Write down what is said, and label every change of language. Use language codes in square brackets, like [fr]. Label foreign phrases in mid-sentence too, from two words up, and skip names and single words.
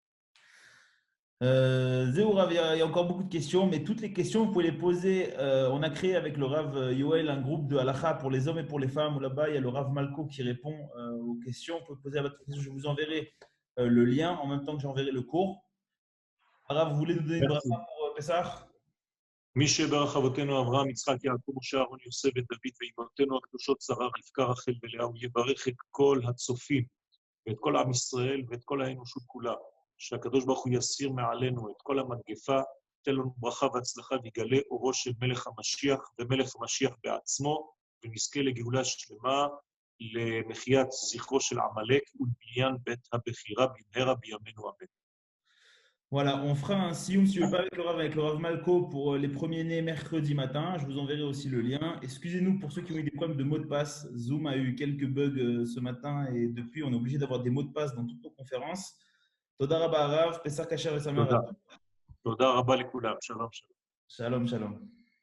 [fr] Zéou Rav, il y a encore beaucoup de questions, mais toutes les questions, vous pouvez les poser. On a créé avec le Rav Yoel un groupe de halakha pour les hommes et pour les femmes. Là-bas, il y a le Rav Malko qui répond aux questions. Vous pouvez poser à votre question. Je vous enverrai le lien en même temps que j'enverrai le cours. Rav, vous voulez nous donner une bracha Merci. pour Pessah? [he] מי שברך אבותינו אברהם, יצחק, יעקב, משה, אהרון, יוסף ודוד, ואימותינו הקדושות שרה, רבקה, רחל ולאה, הוא יברך את כל הצופים, ואת כל עם ישראל, ואת כל האנושות כולה, שהקדוש ברוך הוא יסיר מעלינו את כל המגפה, תן לנו ברכה והצלחה, ויגלה אורו של מלך המשיח, ומלך המשיח בעצמו, ונזכה לגאולה שלמה, למחיית זכרו של עמלק, ולבניין בית הבחירה במהרה בימינו אמן. [fr] Voilà, on fera un sioum, si tu veux pas avec le Rav Malko pour les premiers-nés mercredi matin. Je vous enverrai aussi le lien. Excusez-nous pour ceux qui ont eu des problèmes de mots de passe. Zoom a eu quelques bugs ce matin et depuis, on est obligé d'avoir des mots de passe dans toutes nos conférences. [he] תודה רבה רב, פסח כשר ושמח. תודה. תודה רבה לכולם. שלום, שלום. שלום, שלום.